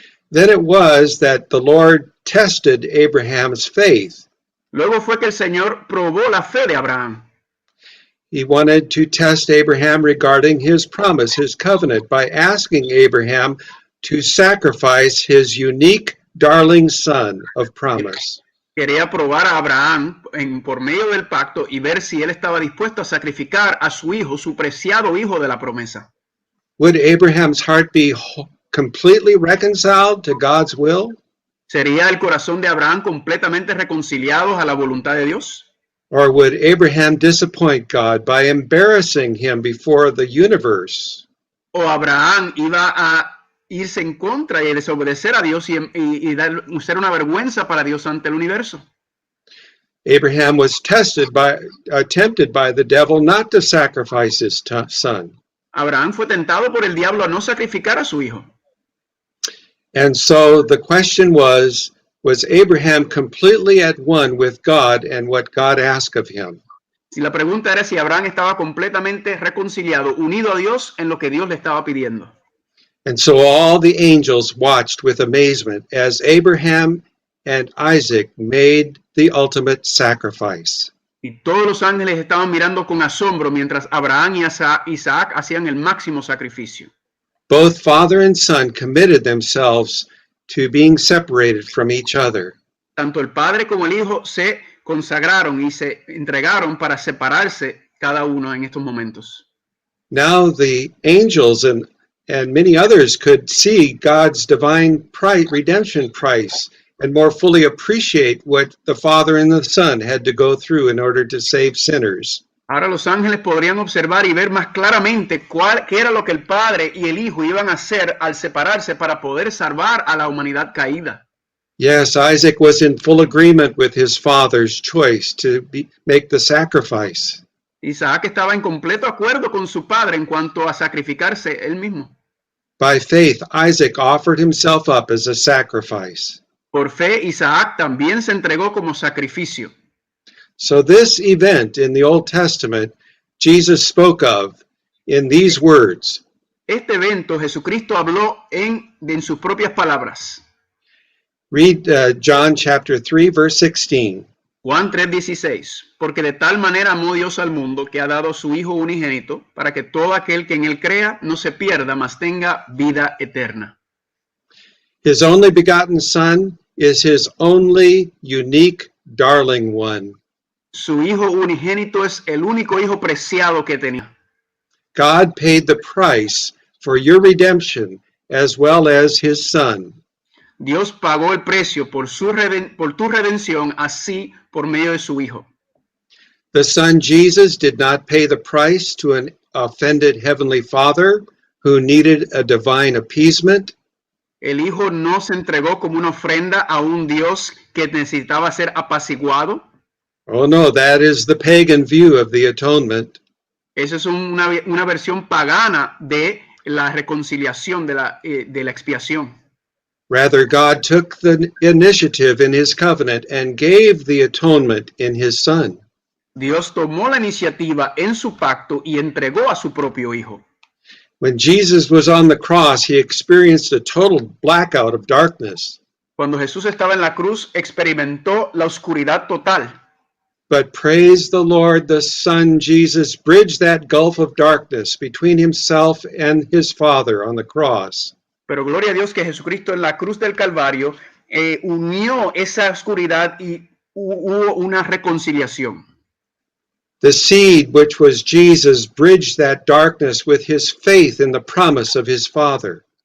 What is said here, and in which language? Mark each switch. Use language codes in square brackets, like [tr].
[en] Then it was that the Lord tested Abraham's faith. [es] Luego fue que el Señor probó la fe de Abraham. [en] He wanted to test Abraham regarding his promise, his covenant, by asking Abraham to sacrifice his unique darling son of promise. [es] Quería probar a Abraham por medio del pacto y ver si él estaba dispuesto a sacrificar a su hijo, su preciado hijo de la promesa. [en] Would Abraham's heart be completely reconciled to God's will? [es] ¿Sería el corazón de Abraham completamente reconciliado a la voluntad de Dios? [en] Or would Abraham disappoint God by embarrassing him before the universe? [es] ¿O Abraham iba a irse en contra y desobedecer a Dios y ser una vergüenza para Dios ante el universo? [en] Abraham was tempted by the devil not to sacrifice his son. [es] Abraham fue tentado por el diablo a no sacrificar a su hijo. [en] And so the question was Abraham completely at one with God and what God asked of him? [es] Si la pregunta era si Abraham estaba completamente reconciliado, unido a Dios en lo que Dios le estaba pidiendo. [en] And so all the angels watched with amazement as Abraham and Isaac made the ultimate sacrifice. [es] Y todos los ángeles estaban mirando con asombro mientras Abraham y Isaac hacían el máximo sacrificio. [en] Both father and son committed themselves to being separated from each other. [es] Tanto el padre como el hijo se consagraron y se entregaron para separarse cada uno en estos momentos. [en] Now the angels and many others could see God's divine redemption price and more fully appreciate what the Father and the Son had to go through in order to save sinners. [es] Ahora los ángeles podrían observar y ver más claramente qué era lo que el Padre y el Hijo iban a hacer al separarse para poder salvar a la humanidad caída. [en] Yes, Isaac was in full agreement with his father's choice to make the sacrifice. [es] Isaac estaba en completo acuerdo con su padre en cuanto a sacrificarse él mismo. [en] By faith, Isaac offered himself up as a sacrifice. [es] Por fe, Isaac también se entregó como sacrificio. [en] So this event in the Old Testament, Jesus spoke of in these words. [es] Este evento Jesucristo habló en sus propias palabras. [en] Read John chapter 3, verse 16. [es] Juan 3:16, porque de tal manera amó Dios al mundo que ha dado a su Hijo unigénito para que todo aquel que en él crea no se pierda, mas tenga vida eterna. [en] His only begotten Son is his only unique darling one. [es] Su Hijo unigénito es el único Hijo preciado que tenía. [en] God paid the price for your redemption as well as his Son. [es] Dios pagó el precio por tu redención, así por medio de su Hijo. [en] The Son Jesus did not pay the price to an offended Heavenly Father who needed a divine appeasement. [es] El Hijo no se entregó como una ofrenda a un Dios que necesitaba ser apaciguado. [en] Oh no, that is the pagan view of the atonement. [es] Esa es una versión pagana de la reconciliación, de la expiación. [en] Rather, God took the initiative in his covenant and gave the atonement in his Son. [es] Dios tomó la iniciativa en su pacto y entregó a su propio Hijo. [en] When Jesus was on the cross, he experienced a total blackout of darkness. [es] Cuando Jesús estaba en la cruz, experimentó la oscuridad total. [en] But praise the Lord, the Son Jesus bridged that gulf of darkness between himself and his Father on the cross. [es] Pero gloria a Dios que Jesucristo en la cruz del Calvario unió esa oscuridad y hubo una reconciliación. [en] The seed, which was Jesus, bridged that darkness with his faith in the promise of his Father.